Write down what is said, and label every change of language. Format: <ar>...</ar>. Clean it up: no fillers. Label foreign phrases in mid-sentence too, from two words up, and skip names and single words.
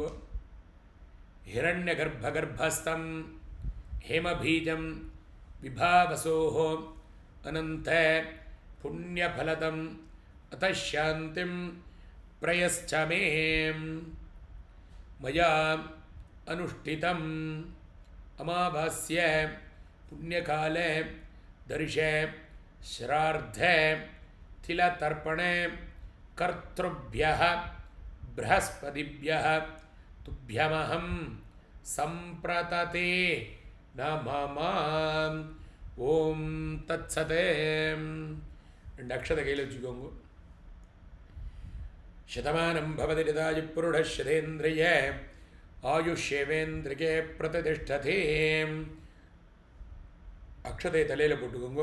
<sa>हिरण्य गर्भस्थं हेमबीजं विभावसोः अनन्त पुण्यफलदम् अतश्शान्तिं प्रयच्छमे मया अनुष्ठितम् अमावास्या पुण्यकाले दर्श श्राद्ध तिलतर्पणे கர்த்ருभ्यः बृहस्पतिभ्यः तुभ्यमहं सम्प्रतते नमः. ॐ तत्सत्.</sa> <ta>2 அக்ஷதை கையில் வச்சுக்கோங்க.</ta> <sa>शतमानं भवति शतायुः पुरुषः शतेन्द्रिय आयुष्येवेन्द्रिये प्रतितिष्ठति.</sa> <ta>அக்ஷதை தலையில் போட்டுக்கோங்க.</ta>